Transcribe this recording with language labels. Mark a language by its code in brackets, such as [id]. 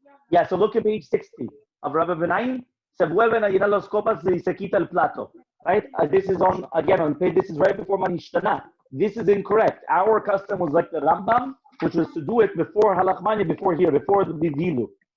[en] Yeah, so look at page 60 of Rabbi Benaim. [es] Se vuelven a llenar los copas y se quita el plato. [en] Right? This is on page, this is right before Manishtana. This is incorrect. Our custom was like the Rambam, which was to do it before Halachmanya, before the Bivilu.